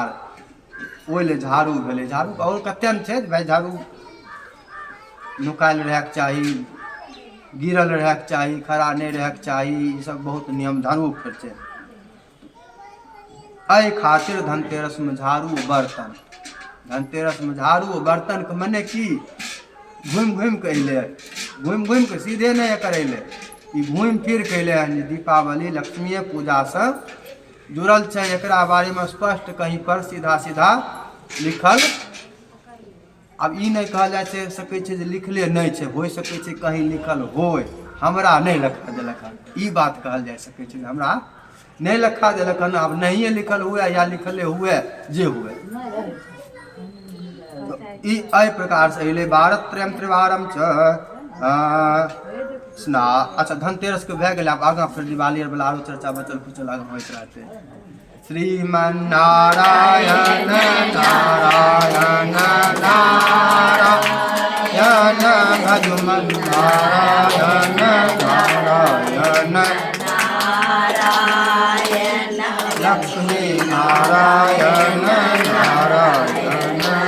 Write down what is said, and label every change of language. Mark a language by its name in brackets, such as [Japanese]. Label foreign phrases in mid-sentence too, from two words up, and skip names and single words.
[Maithili] ओहि ले झाड़ू भेलै। झाड़ू और कते ने छै भाई, झाड़ू नुकायल रहैके चाही, गिरल रहैके चाही, खड़ा नहीं रहैके चाही, ई सब बहुत नियम झाड़ू के छै। एहि खातिर धनतेरस में झाड़ू बर्तन, धनतेरस में झाड़ू बर्तन के मने की, घूम घूम के अइले, घूम घूम के सीधे नहीं करैले, ई घूम फिर के अइले हन। दीपावली लक्ष्मी पूजा से जुड़ल छै, एकरा बारे में स्पष्ट कहीं पर सीधा सीधा लिखल। अब ई नहीं कहल जा सकै छै जे लिखले नहीं छै, हो सकै छै कहीं लिखल होय, हमरा नहीं लिखा देलक हन, ई बात कहल जा सकै छै। हमरा नहीं लिखा देलक हन, अब नहीं लिखल हुए या लिखले हुए जे हुए। ई एहि प्रकार से अइले। [Sanskrit] भारत त्रयम त्रिवारम च स्ना। [Maithili] अच्छा धनतेरस के भए गेल। अब आगाँ फिर दिवाली आर वाला आरो चर्चा बचल खुचल आगाँ होइत रहते। [Sanskrit] श्रीमन्नारायण नारायण नारायण भजमन नारायण नारायण लक्ष्मी नारायण नारायण